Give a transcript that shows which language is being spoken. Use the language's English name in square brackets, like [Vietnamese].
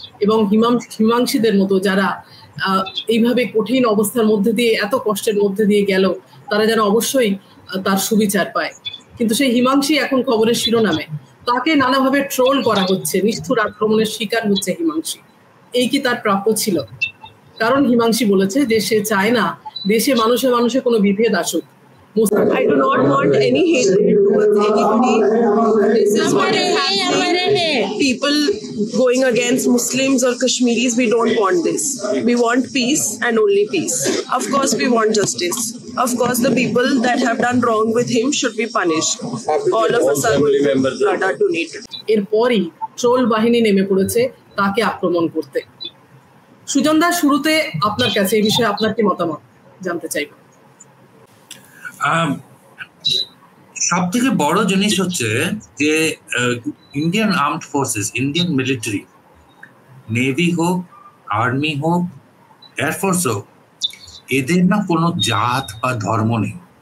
[Bangla] এবং হিমাংশীদের মতো যারা এইভাবে কঠিন অবস্থার মধ্যে দিয়ে এত কষ্টের মধ্যে দিয়ে গেল তারা যেন অবশ্যই তার সুবিচার পায়। কিন্তু সেই হিমাংশী এখন খবরের শিরোনামে, তাকে নানাভাবে ট্রোল করা হচ্ছে, নিষ্ঠুর আক্রমণের শিকার হচ্ছে হিমাংশী। এই কি তার প্রাপ্য ছিল? কারণ হিমাংশী বলেছে যে সে চায় না দেশে মানুষে মানুষে কোনো বিভেদ আসুক। [English] I do not want any hatred towards anybody. This is what is happening. People going against Muslims or Kashmiris, we don't want this. We want peace and only peace. Of course, we want justice. Of course, the people that have done wrong with him should be punished. All of us are going to blood are donated. [Bangla] এরপরই troll বাহিনী নেমে পড়েছে তাকে আক্রমণ করতে। সুজন দা, শুরুতে আপনার কাছে এই বিষয়ে আপনার কি মতামত জানতে চাইব। সব থেকে বড় জিনিস হচ্ছে যে Indian armed forces, Indian military, navy হোক, আর্মি হোক, এয়ারফোর্স হোক, এদের না কোনো জাত বা ধর্ম নেই।